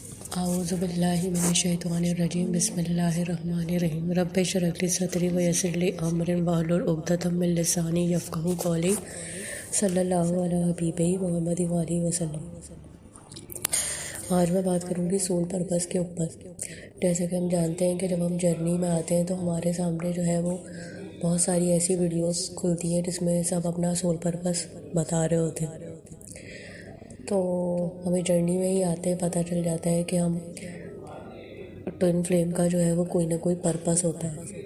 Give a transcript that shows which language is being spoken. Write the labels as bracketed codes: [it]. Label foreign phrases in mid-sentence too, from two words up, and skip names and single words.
[ar] أعوذ بالله من الشيطان الرجيم بسم الله الرحمن الرحيم رب اشرح لي صدري ويسر لي أمري واحلل عقدة من لساني يفقهوا قولي صلى الله على حبيبه محمد وآله وسلم. [hi] आज मैं बात करूँगी [en] soul purpose [hi] के ऊपर। जैसे कि हम जानते हैं कि जब हम जर्नी में आते हैं तो हमारे सामने जो है वो बहुत सारी ऐसी वीडियोस खुलती हैं जिसमें सब अपना [en] soul purpose [hi] बता रहे होते हैं। तो हमें जर्नी में ही आते पता चल जाता है कि हम [en] twin flame [hi] का जो है वो कोई ना कोई पर्पस होता है।